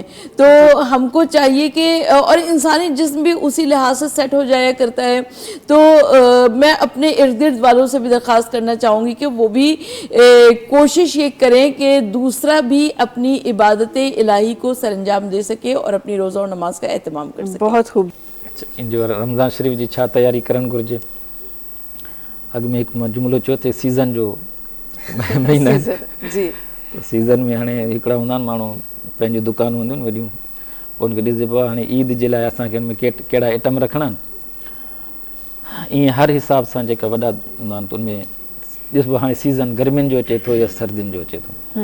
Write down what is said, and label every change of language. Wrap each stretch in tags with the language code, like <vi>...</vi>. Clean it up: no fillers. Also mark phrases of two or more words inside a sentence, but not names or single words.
<ur>تو ہم کو چاہیے کہ، اور انسانی جسم بھی اسی لحاظ سے سیٹ ہو جایا کرتا ہے، تو میں اپنے ارد گرد والوں سے بھی درخواست کرنا چاہوں گی کہ وہ بھی کوشش یہ کریں کہ دوسرا بھی اپنی عبادت الہی کو سر انجام دے سکے اور اپنی روزہ اور نماز کا اہتمام کر سکے۔ بہت خوب۔</ur> <sd>جو رمضان شریف جی چھا تیاری کرن گرجے؟ अॻु में हिकु मां जुमिलो चयो ते सीज़न जो महीना आहे। सीज़न, जी त सीज़न में हाणे हिकिड़ा हूंदा आहिनि माण्हू पंहिंजूं दुकानूं हूंदियूं आहिनि वॾियूं, पोइ उनखे ॾिसजे पियो हाणे ईद जे लाइ असांखे हुन में कहिड़ा आइटम रखणा आहिनि। ईअं हर हिसाब सां जेका वॾा हूंदा आहिनि त उनमें ॾिसबो हाणे सीज़न गर्मियुनि जो अचे थो या सर्दियुनि जो अचे थो।</sd>